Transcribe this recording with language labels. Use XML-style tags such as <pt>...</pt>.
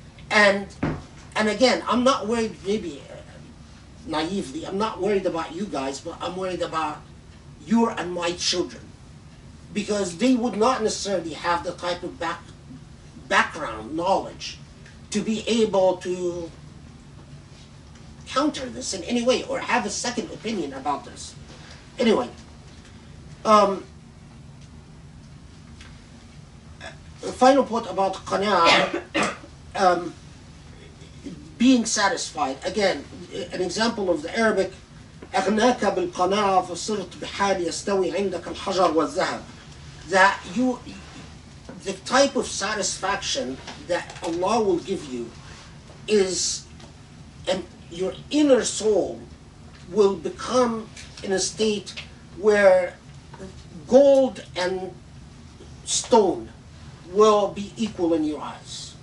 <en>And again, I'm not worried, maybe naively, I'm not worried about you guys, but I'm worried about your and my children, because they would not necessarily have the type of background knowledge to be able to counter this in any way or have a second opinion about this. Anyway, a final point about qana'ah, being satisfied. Again, an example of the Arabic,</en> <ar>أغناك بالقناعة فصرت بحال يستوي عندك الحجر والذهب.</ar> <en>That the type of satisfaction that Allah will give you is, and your inner soul will become in a state where gold and stone will be equal in your eyes.</en>